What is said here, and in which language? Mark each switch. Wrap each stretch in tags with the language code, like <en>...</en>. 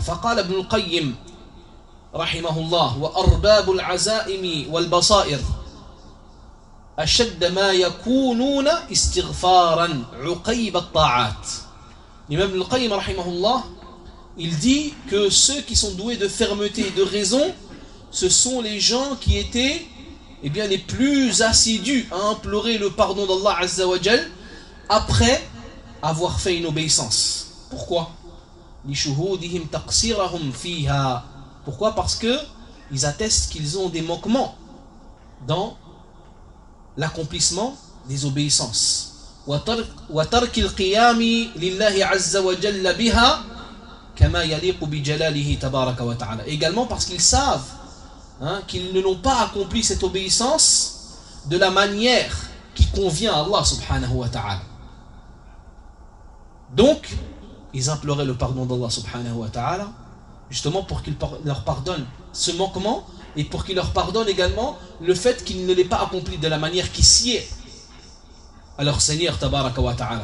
<ar>فقال ابن القيم رحمه الله وأرباب العزائم والبصائر أشد ما يكونون استغفارا عقيب الطاعات.</ar> <fr>L'imam al-Qayyim رحمه الله, il dit que ceux qui sont doués de fermeté et de raison, ce sont les gens qui étaient, eh bien, les plus assidus à implorer le pardon d'Allah Azza wa Jal après avoir fait une obéissance. Pourquoi?</fr> <ar>لشهودهم تقصيرهم فيها.</ar> <fr>Pourquoi? Parce que ils attestent qu'ils ont des manquements dans l'accomplissement des obéissances.</fr> <ar>وترك القيام لله عز وجل بها كما يليق بجلاله تبارك وتعالى.</ar> <fr>Également parce qu'ils savent, hein, qu'ils ne l'ont pas accompli cette obéissance de la manière qui convient à Allah subhanahu wa ta'ala. Donc, ils imploraient le pardon d'Allah subhanahu wa ta'ala justement pour qu'il leur pardonne ce manquement et pour qu'il leur pardonne également le fait qu'ils ne l'aient pas accompli de la manière qui sied à leur Seigneur tabaraka wa ta'ala.</fr>